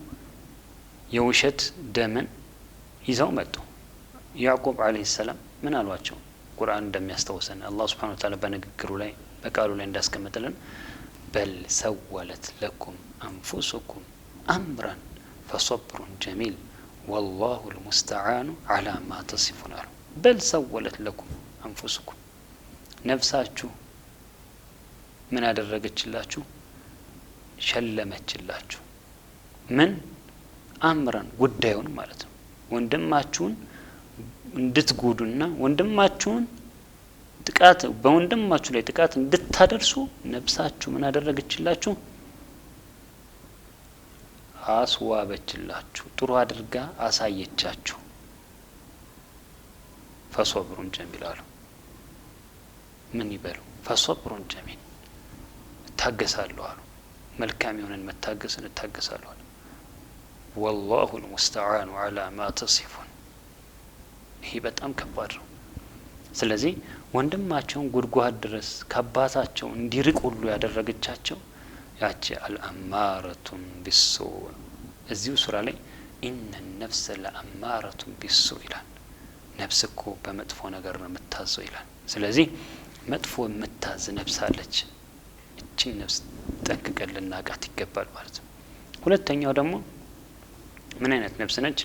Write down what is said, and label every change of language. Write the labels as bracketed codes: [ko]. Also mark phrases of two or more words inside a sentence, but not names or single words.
[am] የውሸት ደምን ይዘው መጡ። ያዕቆብ አለይሂ ሰላም ምን አሏቸው? ቁርአን እንደሚያስተውሰን አላህ Subhanahu Wa Ta'ala በንግግሩ ላይ በቃሉ ላይ እንዳስቀመጠልን [ar] بل سولت لكم أنفسكم أمرا ፈصبر جميل والله المستعان على ما تصفون. بل سولت لكم أنفسكم [am] ነፍሳችሁ ምን አደረገችላችሁ? ሸለመችላችሁ። ምን አምራን ጉዳዩን ማለት ነው። ወንድማችሁን እንድትጎዱና ወንድማችሁን በወንድማችሁ ላይ ጥቃት እንድታደርሱ ነፍሳችሁ ምን አደረገችላችሁ? አስዋበችላችሁ፣ ጥሩ አድርጋ አሳየቻችሁ። [ar] فصبر جميل [am] አሉ። ምን ይበሉ? [ar] فصبر جميل [am] እታገሳለሁ አሉ። መልካም የሆነን መታገስን እታገሳለሁ አሉ። [ar] والله المستعان على ما تصفون። [am] ይሄ በጣም ከባድ ነው። ስለዚህ ወንድማቸውን ጉድጓድ ድረስ ከአባታቸው እንዲርቅ ሁሉ ያደረገቻቸው ያቺ [ar] الأمارة بالسوء። [am] እዚሁ ሱራ ላይ [ar] إن النفس لأمارة بالسوء [am] ይላል። ነፍስ እኮ በመጥፎ ነገር ነው የምታዘው ይላል። ስለዚህ መጥፎ የምታዝ ነፍስ አለች። እቺን ነፍስ ጠንቅቀን ልናቃት ይገባል ማለት ነው። ሁለተኛው ደግሞ ምን አይነት ነፍስ ነች?